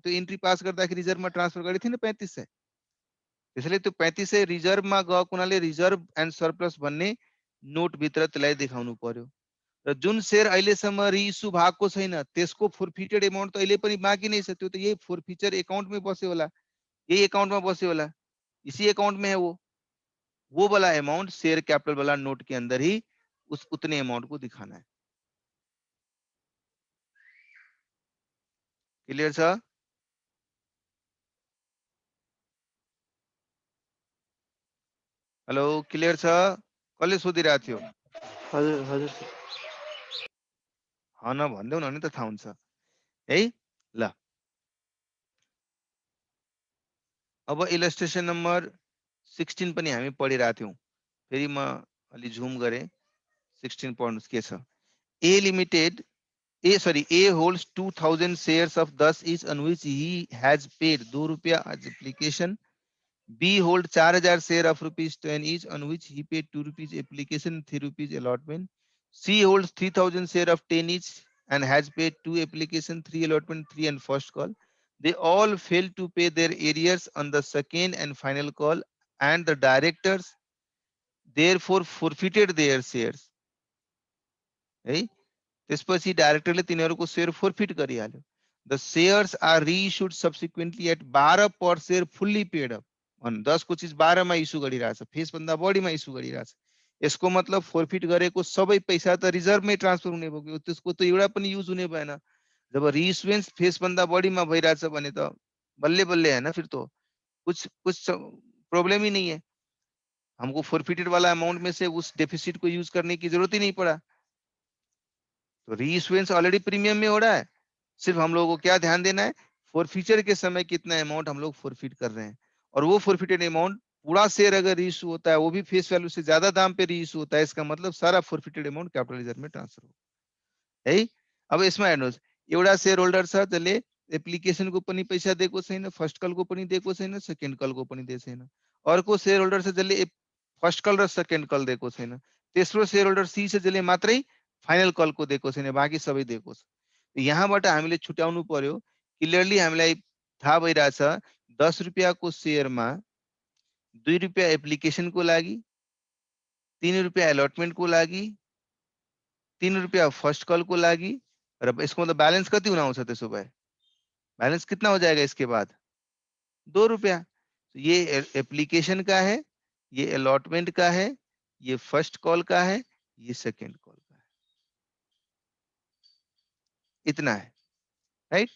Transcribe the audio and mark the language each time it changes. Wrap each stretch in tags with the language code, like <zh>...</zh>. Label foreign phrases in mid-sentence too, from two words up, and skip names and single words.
<ne>त्यो एन्ट्री पास गर्दाखेरि रिजर्भमा ट्रान्सफर गरेको थिएन 3500। त्यसैले त्यो 3500 रिजर्भमा गएको हुनाले</ne> <en>reserve and surplus</en> <ne>भन्ने नोट भित्र त्यसलाई देखाउनु पर्यो। र जुन शेयर अहिलेसम्म रिइस्यु भएको छैन त्यसको</ne> <en>forfeited amount</en> <ne>त अहिले पनि बाँकी नै छ। त्यो त यही फोरफिचर एकाउन्टमै बस्यो होला,</ne> <hi>यही एकाउंट में बसे वाला, इसी अकाउंट में है वो वाला अमाउंट</hi> <en>share capital</en> <hi>वाला नोट के अंदर ही उस उतने अमाउंट को दिखाना है।</hi> <ne>क्लियर छ? हेलो क्लियर छ? कसले सोधिरहेको थियो? हजुर हजुर न भन्देऊ न त थाहा हुन्छ है। ल अब इलस्ट्रेसन नम्बर 16 पनि हामी पढिरहेको थियौं। फेरि म अलि झुम गरे 16 पढ्नुस् के छ।</ne> <en>ए लिमिटेड A holds 2000 shares of 10 each on which he has paid 2 rupiah as application. B holds 4000 share of rupees 10 each on which he paid 2 rupees application, 3 rupees allotment. C holds 3000 share of 10 each and has paid 2 application, 3 allotment, 3 and first call. They all failed to pay their arrears on the second and final call, and the directors therefore forfeited their shares. Right?</en> <ne>त्यसपछि डाइरेक्टरले तिनीहरूको शेयर फोरफिट गरिहाल्यो।</ne> <en>The shares are reissued subsequently at 12 per share fully paid up.</en> <ne>10 को चीज 12 मा इस्यु गरिरहेछ, फेस भन्दा बढीमा इस्यु गरिरहेछ। यसको मतलब फोरफिट गरेको सबै पैसा त रिजर्भमै ट्रान्सफर हुने भयो, त्यसको त एउटा पनि युज हुने भएन। जब रीइश्युएन्स फेस भन्दा बढीमा भइरहेछ भने त बल्ले बल्ले है ना,</ne> <hi>फिर तो कुछ प्रॉब्लम ही नहीं है। हमको फोरफिटेड वाला अमाउंट में से उस डेफिसिट को यूज करने की जरूरत ही नहीं पड़ा। तो रीइश्यूएंस ऑलरेडी प्रीमियम में हो रहा है, सिर्फ हम लोगों को क्या ध्यान देना है, फोरफीचर के समय कितना अमाउंट हम लोग फोरफिट कर रहे हैं। और वो फोरफिटेड अमाउंट पूरा शेयर अगर रीइश्यू होता है, वो भी</hi> <en>face value</en> <hi>से ज्यादा दाम पे रीइश्यू होता है, इसका मतलब सारा फोरफिटेड अमाउंट</hi> <en>capital reserve</en> <hi>में ट्रांसफर हो है।</hi> <ne>अब यसमा हेर्नुस्, एउटा शेयर होल्डर छ जसले एप्लिकेशन को पनि पैसा दिएको छैन,</ne> <en>first call</en> <ne>को पनि दिएको छैन,</ne> <en>second call</en> <ne>को पनि दिएको छैन। अर्को शेयर होल्डर छ जसले</ne> <en>first call</en> <ne>र</ne> <en>second call</en> <ne>दिएको छैन। तेस्रो शेयर होल्डर सी छ जसले मात्रै</ne> <en>final call</en> <ne>को दिएको छैन, बाँकी सबै दिएको छ। यहाँबाट हामीले छुट्याउनु पर्यो। क्लियरली हामीलाई थाहा भइरहेछ 10 रुपैयाँको शेयरमा 2 रुपैयाँ एप्लिकेशन को लागि, 3 रुपैयाँ अलॉटमेंट को लागि, 3 रुपैयाँ</ne> <en>first call</en> <ne>को लागि, र यसको मतलब बैलेंस कति हुन आउँछ त्यसो भए?</ne> <hi>बैलेंस कितना हो जाएगा इसके बाद? 2 रुपया। तो ये एप्लीकेशन का है, ये अलॉटमेंट का है, ये</hi> <en>first call</en> <hi>का है, ये</hi> <en>second call</en> <hi>का है। इतना है, राइट।</hi>